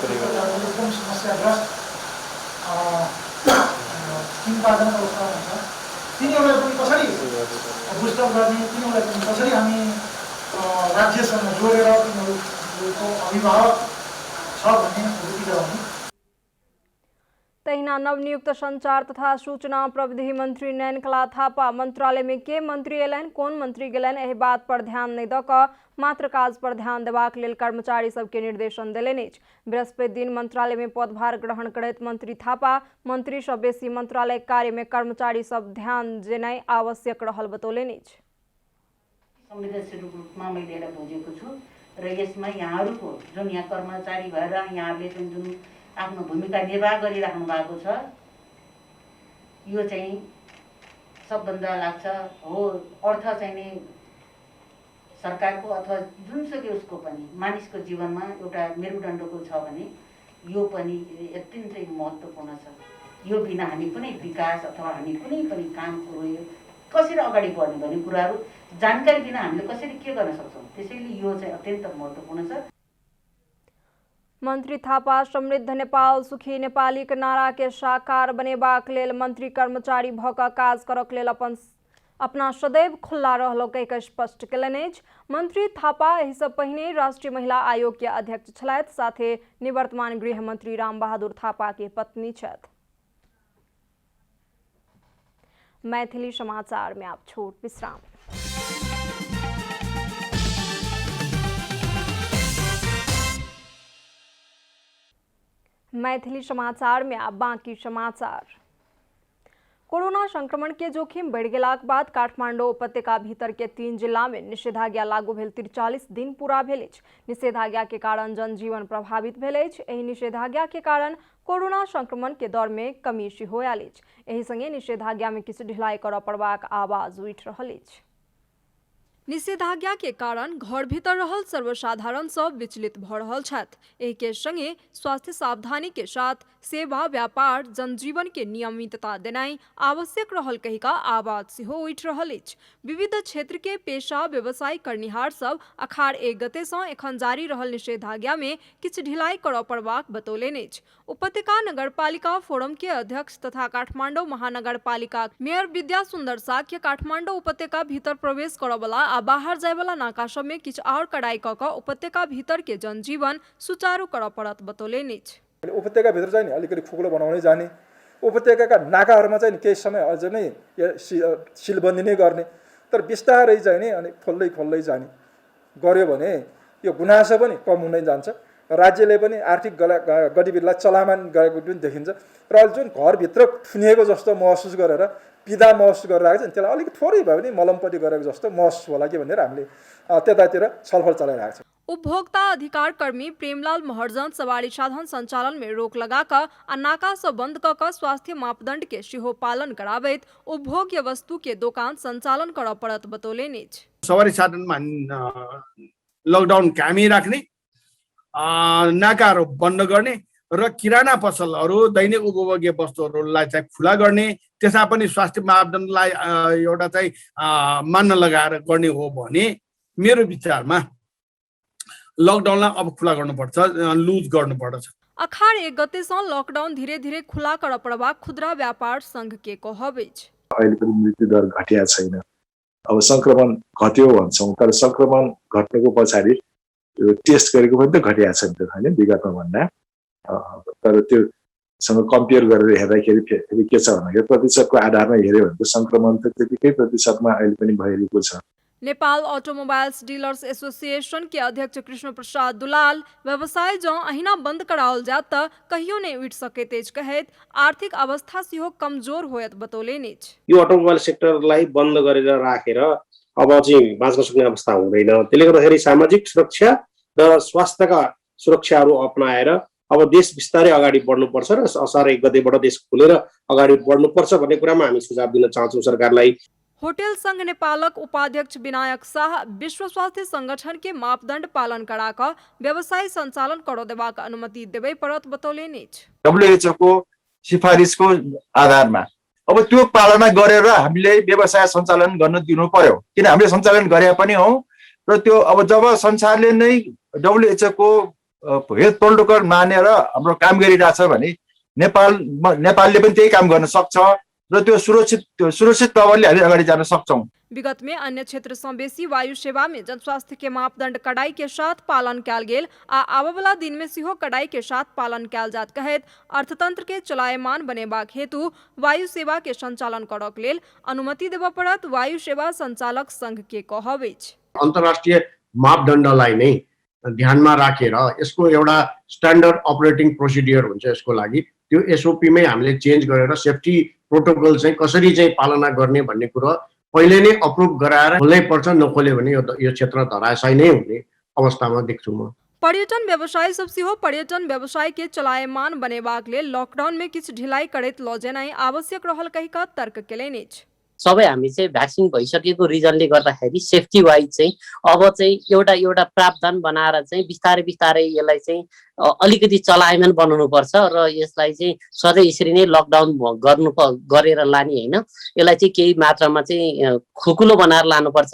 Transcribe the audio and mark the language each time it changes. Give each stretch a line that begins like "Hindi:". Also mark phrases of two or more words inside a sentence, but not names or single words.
Nepali: समस्याग्रस्त चिन्ताजनक अवस्था हुन्छ। तिनीहरूलाई पनि कसरी बुस्टअप गर्ने, तिनीहरूलाई पनि कसरी हामी राज्यसँग जोडेर तिनीहरूको अभिभावक छ भन्ने अनुभूति गराउने।
Maithili: तहिना नवनियुक्त संचार तथा सूचना प्रविधि मंत्री नयनकला थापा मंत्रालय में के मंत्री एलैन कोन मंत्री गेलैन एहि बात पर ध्यान नहीं द क मात्र काज पर ध्यान देबाक लेल कर्मचारी सबके निर्देशन देलनि अछि। बृहस्पति दिन मंत्रालय में पदभार ग्रहण करैत मंत्री थापा मंत्री सब बेसी मंत्रालय कार्य में कर्मचारी सब ध्यान देनाइ आवश्यक रहल बतौलनि अछि।
Nepali: संवेदनशील रूपमा मैले यसलाई बुझेको छु र यसमा यहाँहरूको जुन यहाँ कर्मचारी भएर यहाँले जुन आफ्नो भूमिका निर्वाह गरिराख्नु भएको छ यो चाहिँ सबभन्दा लाग्छ हो अर्थ चाहिँ नि सरकारको अथवा जुनसुकै उसको पनि मानिसको जीवनमा एउटा मेरुदण्डको छ भने यो पनि अत्यन्तै महत्त्वपूर्ण छ। यो बिना हामी कुनै विकास अथवा हामी कुनै पनि काम कुरो कसरी अगाडि बढ्ने भन्ने कुराहरू जानकारी बिना हामीले कसरी के गर्न सक्छौँ, त्यसैले यो चाहिँ अत्यन्त महत्त्वपूर्ण छ।
Maithili: मंत्री थापा समृद्ध नेपाल सुखी नेपाली के नारा के साकार बनेबाक लेल मंत्री कर्मचारी भऽ कऽ काज करक लेल अपना सदैव खुल्ला रहलकै स्पष्ट केलनि अछि। मंत्री थापा एहि सँ पहिने राष्ट्रीय महिला आयोग के अध्यक्ष छलथि, साथे निवर्तमान गृह मंत्री रामबहादुर थापा के पत्नी छथि। मैथिली समाचार में आप छोट विश्राम। मैथिली समाचार में अब बाकी समाचार। कोरोना संक्रमण के जोखिम बढ़ गेलाक बाद काठमांडू उपत्यका भीतर के 3 जिला में निषेधाज्ञा लागू भेल 43 दिन पूरा भेल अछि। निषेधाज्ञा के कारण जनजीवन प्रभावित भेल अछि। एहि निषेधाज्ञा के कारण कोरोना संक्रमण के दर में कमी सेहो आयल अछि। एहि संगे निषेधाज्ञा में किछु ढिलाई करऽ पड़बाक आवाज उठि रहल अछि। निषेधाज्ञा के कारण घर भीतर रहल सर्वसाधारण सब विचलित भ रहल छथि। एहि के संगे स्वास्थ्य सावधानी के साथ सेवा व्यापार जनजीवन के नियमितता देनाइ आवश्यक रहल कहि का आवाज सेहो उठि रहल अछि। विविध क्षेत्र के पेशा व्यवसाय करनिहार सब अखाड़ 1 गते सँ एखन जारी रहल निषेधाज्ञा में किछु ढिलाई करऽ पड़बाक बतौलनि अछि। उपत्यका नगरपालिका फोरम के अध्यक्ष तथा काठमांडू महानगरपालिका मेयर विद्या सुंदर साक्य काठमांडू उपत्यका भीतर प्रवेश करऽ वाला आ बाहर जाय वाला नाका सब में किछु और कड़ाई क क उपत्यका भीतर के जनजीवन सुचारू करऽ पड़त बतौलनि अछि।
Nepali: उपत्यका भित्र चाहिँ नि अलिकति खुकुलो बनाउँदै जाने, उपत्यकाका नाकाहरूमा चाहिँ केही समय अझ नै सिलबन्दी नै गर्ने, तर बिस्तारै चाहिँ नि अनि खोल्दै जाने गर्यो भने यो गुनासो पनि कम हुँदै जान्छ। राज्यले पनि आर्थिक गतिविधिलाई चलामान गरेको पनि देखिन्छ र अहिले जुन घरभित्र थुनिएको जस्तो महसुस गरेर पीडा महसुस गरिरहेको छ नि त्यसलाई अलिक थोरै भए पनि मलमपट्टि गरेको जस्तो महसुस होला कि भनेर हामीले त्यतातिर छलफल चलाइरहेको छ।
Maithili: उपभोक्ता अधिकार कर्मी प्रेमलाल महर्जन सवारी साधन संचालन में रोक लगाकर आ नाका से बंद क स्वास्थ्य मापदंड के सेहो पालन कराबैत उपभोग्य वस्तु के दुकान संचालन करऽ पड़त बतौलनि अछि।
Nepali: सवारी साधनमा लकडाउन कायमै राख्ने, नाकाहरू बन्द गर्ने र किराना पसलहरू दैनिक उपभोग्य वस्तुहरूलाई चाहिँ खुला गर्ने, त्यसमा पनि स्वास्थ्य मापदण्डलाई एउटा चाहिँ मान्न लगाएर गर्ने हो भने मेरो विचारमा लकडाउनलाई अब खुला गर्नुपर्छ, लुज गर्नुपर्छ।
Maithili: अखाड़ 1 गते सँ लकडाउन धीरे धीरे खुला करऽ पड़बाक खुदरा व्यापार संघ के कहब अछि।
Nepali: अहिले पनि मृत्यु दर घटिया छैन। अब संक्रमण घट्यो भन्छौँ, तर संक्रमण घट्नुको पछाडि टेस्ट गरेको पनि त घटिया छ नि त हैन विगतमा भन्दा। तर त्योसँग कम्पेयर गरेर हेर्दाखेरि फेरि के छ भन्दाखेरि प्रतिशतको आधारमा हेर्यो भने त संक्रमण त त्यतिकै प्रतिशतमा अहिले पनि भइरहेको छ।
Maithili: नेपाल ऑटोमोबाइल्स डीलर्स एसोसिएशन के अध्यक्ष कृष्ण प्रसाद दुलाल व्यवसाय जँ अहिना बंद कराओल जात त कहियो नहीं उठि सकैत अछि कहैत आर्थिक अवस्था सेहो कमजोर होयत बतौलनि अछि।
Nepali: यो
English: automobile sectorलाई
Nepali: बन्द गरेर राखेर अब चाहिँ बाँच्न सक्ने अवस्था हुँदैन। त्यसले गर्दाखेरि सामाजिक सुरक्षा र स्वास्थ्यका सुरक्षाहरू अपनाएर अब देश बिस्तारै अगाडि बढ्नुपर्छ र असार 1 गतेबाट देश खुलेर अगाडि बढ्नुपर्छ भन्ने कुरामा हामी सुझाव दिन चाहन्छौँ सरकारलाई।
Maithili: होटल संघ नेपालक उपाध्यक्ष विनायक शाह विश्व स्वास्थ्य संगठन के मापदंड पालन कराकर व्यवसाय संचालन करो देबाक अनुमति देबै पड़त बतौलनि अछि।
Nepali: WHO को सिफारिसको आधारमा अब त्यो पालना गरेर हामीले व्यवसाय सञ्चालन गर्न दिनु पर्यो, किन हामीले सञ्चालन गरे पनि हौ र त्यो अब जब संसारले नै WHO को
English: health protocol
Nepali: मानेर हाम्रो काम गरिरहेछ भने नेपालले पनि त्यही काम गर्न सक्छ र त्यो सुरक्षित तवरले हामी अगाडि जान सक्छौँ।
Maithili: विगत में अन्य क्षेत्र से बेसी वायु सेवा में जनस्वास्थ्य के मापदंड कड़ाई के साथ पालन कैल गेल आ आबय वाला दिन में सिहो कड़ाई के साथ पालन कैल जात कहत अर्थतंत्र के चलायमान बनेबाक हेतु वायु सेवा के संचालन करक लेल अनुमति देबय पड़त वायु सेवा संचालक संघ के कहब अछि।
Nepali: अन्तर्राष्ट्रिय मापदण्डलाई नै ध्यानमा राखेर यसको एउटा
English: standard operating procedure
Nepali: हुन्छ। यसको लागि त्यो एसओपी मै हामीले चेन्ज गरेर
English: safety protocol
Nepali: चाहिँ कसरी चाहिँ पालना गर्ने भन्ने कुरा पहिले नै अप्रुभ गराएर खोल्नै पर्छ। नखोल्यो भने यो क्षेत्र धराशायी नै हुने अवस्थामा देख्छु म।
Maithili: पर्यटन व्यवसाय सब सिहो पर्यटन व्यवसाय के चलायमान बनेबाक लेल लॉकडाउन में किछु ढिलाई करैत लऽ जेनाइ आवश्यक रहल कहि कऽ तर्क केलनि अछि।
Nepali: सबै हामी चाहिँ भ्याक्सिन भइसकेको रिजनले गर्दाखेरि
English: safety wise
Nepali: चाहिँ अब चाहिँ एउटा प्रावधान बनाएर चाहिँ बिस्तारै यसलाई चाहिँ अलिकति चलायमान बनाउनु पर्छ र यसलाई चाहिँ सधैँ यसरी नै लकडाउन गरेर लाने हैन। यसलाई चाहिँ केही मात्रामा चाहिँ खुकुलो बनाएर लानुपर्छ।